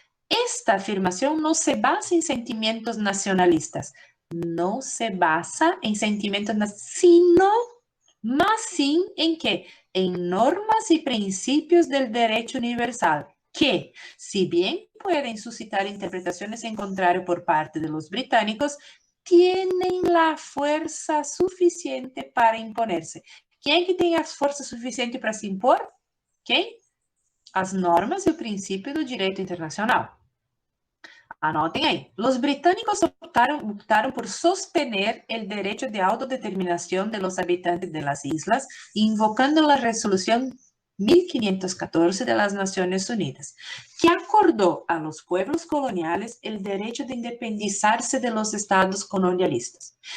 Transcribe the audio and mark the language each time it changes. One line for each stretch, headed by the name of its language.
Portuguese: Esta afirmação não se basa em sentimentos nacionalistas, não se basa em sentimentos, mas sim em quê? Em normas e princípios do direito universal, que, se bem
Spanish: pueden suscitar interpretaciones en contrario por parte de los británicos, tienen la fuerza suficiente para imponerse.
Portuguese: Quem que tem a força suficiente para se impor? Quem? As normas e o princípio do direito internacional. Anotem aí.
Spanish: Los británicos optaron por sostener el derecho de autodeterminación de los habitantes de las islas, invocando la resolución 1514 de las Naciones Unidas, que acordó a los pueblos coloniales el derecho de independizarse de los estados colonialistas.